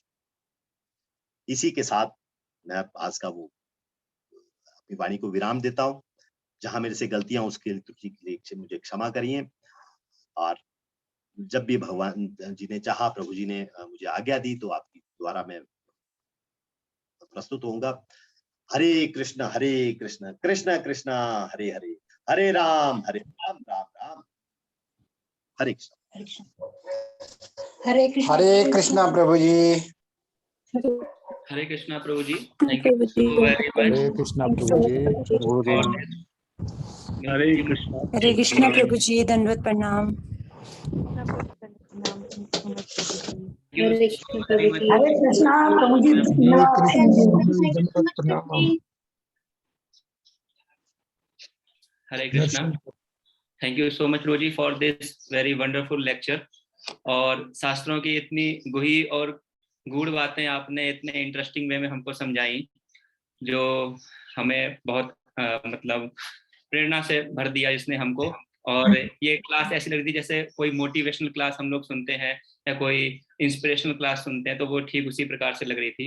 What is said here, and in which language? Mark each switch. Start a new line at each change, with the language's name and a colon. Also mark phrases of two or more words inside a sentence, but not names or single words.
Hindi: इसी के साथ मैं आज का वो अपनी वाणी को विराम देता हूं। जहां मेरे से गलतियां उसके त्रुटि के लिए मुझे क्षमा करिए, और जब भी भगवान जी ने चाहा, प्रभु जी ने मुझे आज्ञा दी, तो आपकी द्वारा मैं प्रस्तुत होऊंगा।
Sanskrit: हरे कृष्ण कृष्ण कृष्ण हरे हरे, हरे राम राम राम हरे कृष्ण।
Hindi: हरे कृष्णा प्रभु जी। हरे कृष्णा प्रभु जी,
English: Thank you so very much.
Hindi: हरे कृष्णा प्रभु जी। हरे कृष्णा प्रभु जी, दंडवत प्रणाम। हरे कृष्णा प्रभु जी, दंडवत प्रणाम। हरे कृष्णा,
English: Thank you so much
Hindi: प्रभु जी
English: for this very wonderful lecture.
Hindi: और शास्त्रों की इतनी गुही और गूढ़ बातें आपने इतने
English: interesting way
Hindi: में हमको समझाई, जो हमें बहुत मतलब प्रेरणा से भर दिया इसने हमको। और ये क्लास ऐसी लग रही थी जैसे कोई
English: motivational class
Hindi: हम लोग सुनते हैं या कोई
English: inspirational class
Hindi: सुनते हैं, तो वो ठीक उसी प्रकार से लग रही थी।